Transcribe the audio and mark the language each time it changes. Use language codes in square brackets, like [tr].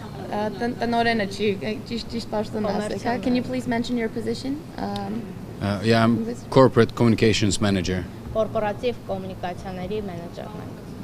[hy] տնօրենը ճիշտ պաշտոն ասեք. [en] Can you please mention your position? Yeah, I'm corporate communications manager. [hy] Կորպորատիվ կոմունիկացիաների մենեջերն ենք.